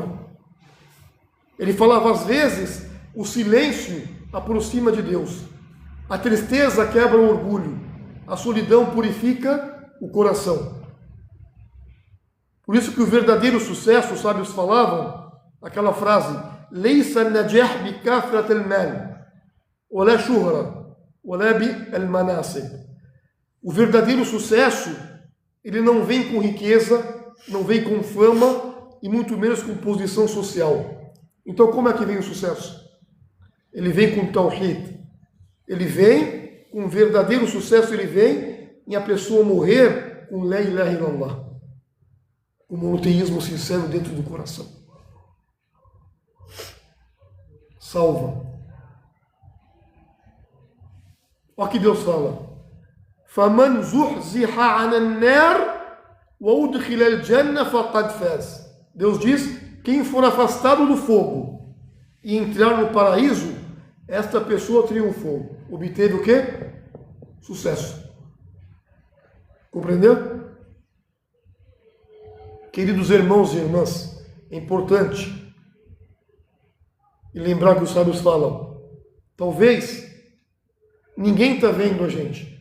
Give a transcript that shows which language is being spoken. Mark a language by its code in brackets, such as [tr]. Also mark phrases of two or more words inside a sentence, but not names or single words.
[pt] Ele falava, às vezes, o silêncio aproxima de Deus. A tristeza quebra o orgulho. A solidão purifica o coração. Por isso que o verdadeiro sucesso, os sábios falavam, aquela frase: [ar] ليس النجاح بكثرة المال، ولا شهرة، ولا بالمناصب. [pt] O verdadeiro sucesso, ele não vem com riqueza, não vem com fama e muito menos com posição social. Então como é que vem o sucesso? Ele vem com tawhid. Ele vem com um verdadeiro sucesso, ele vem em a pessoa morrer com [ar] لا إله إلا الله, [pt] com um monoteísmo sincero dentro do coração. Salva. Olha que Deus fala: [ar] فَمَنْ زُحْزِحَ عَنَ النَّارِ وَأُدْخِلَ الْجَنَّةَ فَقَدْ فَازَ. [pt] Deus diz: quem for afastado do fogo e entrar no paraíso, esta pessoa triunfou. Obteve o quê? Sucesso. Compreendeu? Queridos irmãos e irmãs, é importante e lembrar que os sábios falam, talvez ninguém está vendo a gente.